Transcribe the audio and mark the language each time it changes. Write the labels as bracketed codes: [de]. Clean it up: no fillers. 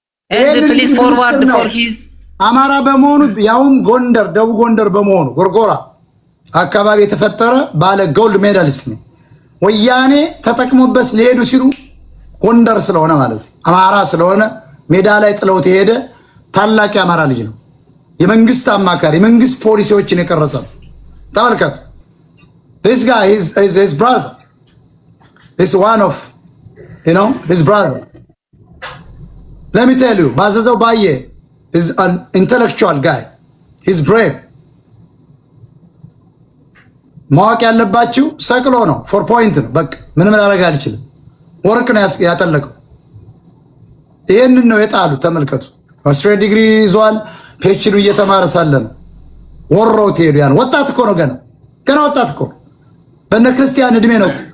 [en] And please forward for his [am] አማራ በመሆኑ ያውም ጎንደር ደቡብ ጎንደር በመሆኑ ጎርጎራ አካባቢ የተፈጠረ ባለ ጎልድ ሜዳሊስት ነው። ወያኔ ተጠቅሞበት ሊሄዱ ሲሉ ጎንደር ስለሆነ ማለት ነው አማራ ስለሆነ ሜዳ ላይ ጥለውት የሄደ ታላቅ የአማራ ልጅ ነው። የመንግስት አማካሪ የመንግስት ፖሊሲዎችን የቀረጸ ነው። ተመልከቱ። [en] This guy is his brother. He's one of his brother. Let me tell you, Baze Zobaye is an intellectual guy. He's brave. [am] ማወቅ ያለባችሁ ሰቅሎ ነው 4 ፖይንት ነው። በቃ ምንም ማድረግ አልችልም። ወርቅ ነው ያጠለቀው። ይሄንን ነው የጣሉ። ተመልከቱ። ማስተር ዲግሪ ይዟል። ፒኤችዲ እየተማረ ሳለ ነው ወሮት ሄዱ። ያን ወጣት እኮ ነው ገና ወጣት እኮ በእነ ክርስቲያን እድሜ ነው።